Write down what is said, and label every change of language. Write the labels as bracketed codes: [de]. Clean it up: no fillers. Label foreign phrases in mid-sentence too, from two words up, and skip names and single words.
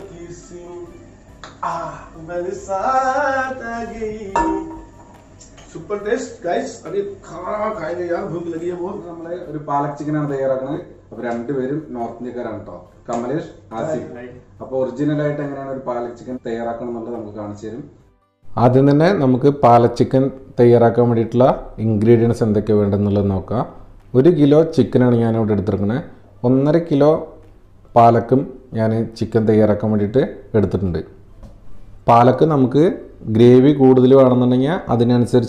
[hi] मेरे साथ आ गई [en] super taste guys [hi] अभी खाना खाएंगे यार भूख लगी है बहुत [ml] നമ്മളെ ഒരു പാലക് ചിക്കൻ ആണ് തയ്യാറാക്കുന്നത് അപ്പോൾ രണ്ടുപേരും നോർത്ത് ഇന്ത്യക്കാരാണ് ട്ടോ കമലേഷ് ആസിഫ് അപ്പോൾ ഒറിജിനൽ ആയിട്ട് എങ്ങനെയാണ് ഒരു പാലക് ചിക്കൻ തയ്യാറാക്കണം എന്നുള്ളത് നമുക്ക് കാണിച്ചു തരും ആദ്യം തന്നെ നമുക്ക് പാലക് ചിക്കൻ തയ്യാറാക്കാൻ വേണ്ടിയിട്ടുള്ള ഇൻഗ്രീഡിയൻസ് എന്തൊക്കെ വേണ്ടെന്നുള്ളത് നോക്കാം 1 കിലോ ചിക്കൻ ആണ് ഞാൻ ഇവിടെ എടുത്തിരിക്കുന്നത് 1.5 കിലോ പാലക്കും ഞാൻ ചിക്കൻ തയ്യാറാക്കാൻ വേണ്ടിയിട്ട് എടുത്തിട്ടുണ്ട് പാലക്ക് നമുക്ക് ഗ്രേവി കൂടുതൽ വേണമെന്നുണ്ടെങ്കിൽ അതിനനുസരിച്ച്